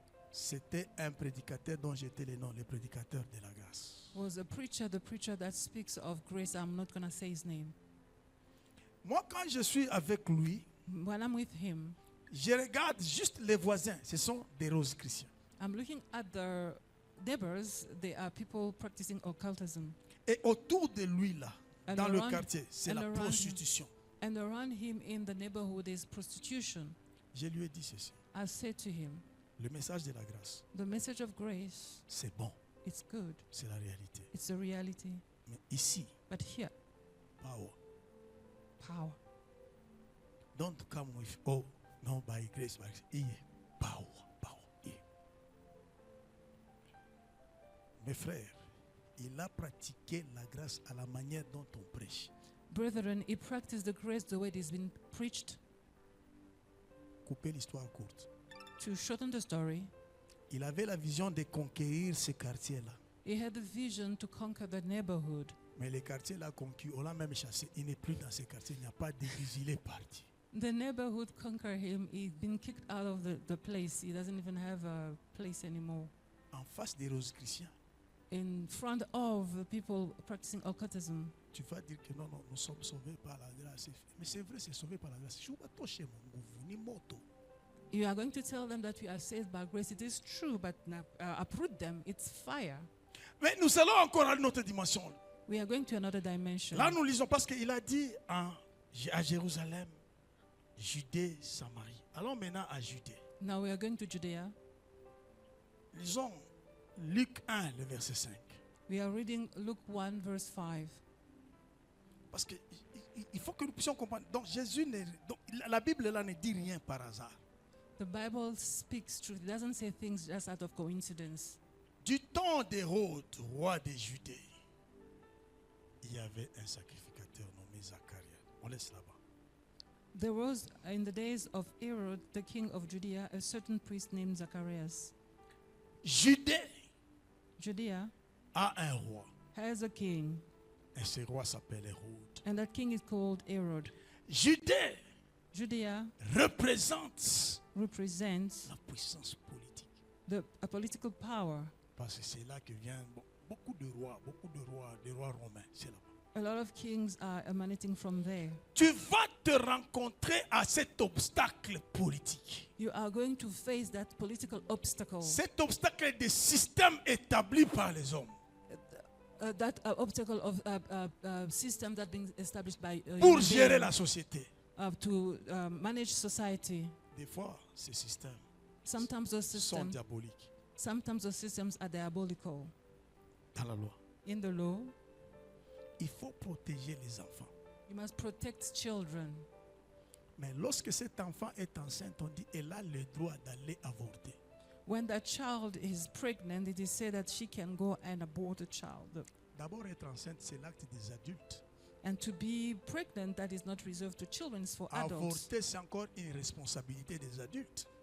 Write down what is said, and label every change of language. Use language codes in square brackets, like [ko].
[fr] c'était un prédicateur dont j'étais le nom, le prédicateur de la grâce. [en] was a preacher, the preacher that speaks of grace. I'm not going to say his name. [fr] Moi, quand je suis avec lui, [en] When I'm with him, [fr] je regarde juste les voisins. Ce sont des roses chrétiens. [en] I'm looking at the neighbors. They are people practicing occultism. [fr] Et autour de lui, là, [en] And [fr] dans le [en] around- [fr] quartier, c'est [en] and [fr] la [en] around him. [fr] prostitution. [en] And around him in the neighborhood is prostitution. [fr] Je lui ai dit ceci. [en] I said to him, [fr] Le message de la grâce, [en] the message of grace, [fr] c'est bon. [en] it's good. [fr] C'est la réalité. [en] It's a reality. [fr] Mais ici, [en] But here, power. power. Don't come with, oh, no, by grace, by grace. Yeah. Power, power. Yeah. [fr] Mes frères, il a pratiqué la grâce à la manière dont on prêche. [en] Brethren, he practiced the grace the way it has been preached. [fr] Couper l'histoire courte. [en] To shorten the story, [fr] Il avait la vision de conquérir ces quartiers-là. [en] he had the vision to conquer the neighborhood. [fr] Mais les quartiers-là conquis, on l'a même chassé. Il n'est plus dans ces quartiers. Il n'y a pas d'église. Il est parti. [en] The neighborhood conquered him. He'd been kicked out of the place. He doesn't even have a place anymore. [fr] En face des Rosicruciens, [en] In front of the people practicing occultism, [fr] tu vas dire que non, nous sommes sauvés par la grâce. Mais c'est vrai, c'est sauvé par la grâce. Je ne vais pas toucher mon gouverneur, ni moto. [en] you are going to tell them that we are saved by grace. It is true, but uproot them. It's fire. [fr] Mais nous allons encore à une autre dimension. [en] We are going to another dimension. [fr] Là, nous lisons parce qu'il a dit à Jérusalem, Judée, Samarie. Allons maintenant à Judée. [en] Now we are going to Judea. [fr] Lisons Luc 1, le verset 5. [en] We are reading Luke 1, verse 5. [fr] Parce qu'il faut que nous puissions comprendre. Donc, la Bible là ne dit rien par hasard. [en] The Bible speaks truth. It doesn't say things just out of coincidence. [fr] Du temps d'Hérode, roi de Judée, il y avait un sacrificateur nommé Zacharie. On laisse là-bas. [en] There was, in the days of Herod, the king of Judea, a certain priest named Zacharias. [fr] Judée [en] Judea [fr] a un roi. [en] has a king, [fr] Et ce roi s'appelle Hérode. [en] and that king is called Herod. [fr] Judée [en] Judea [fr] représente [en] represents [fr] la puissance politique. [en] a political power. [fr] Parce que c'est là que viennent beaucoup de rois romains. C'est là-bas. [en] A lot of kings are emanating from there. [fr] Tu vas te rencontrer à cet obstacle politique. [en] You are going to face that political obstacle, [fr] Cet obstacle des systèmes établis par les hommes. [en] that obstacle of system that been established by [fr] Pour [en] human [fr] gérer [en] being, [fr] la société. [en] to manage society. [fr] Des fois, ces systèmes [en] Sometimes those [fr] sont [en] systems, [fr] diaboliques [en] are diabolical. [fr] dans la loi. [en] In the law, [fr] Il faut protéger les enfants. [en] you must protect children. [fr] Mais lorsque cet enfant est enceinte, on dit elle a le droit d'aller avorter. [en] When that child is pregnant, it is said that she can go and abort a child. [fr] D'abord, être enceinte, c'est l'acte des adultes. [en] And to be pregnant, that is not reserved to children, it's for adults. [fr] Avorter, c'est encore une responsabilité des adultes.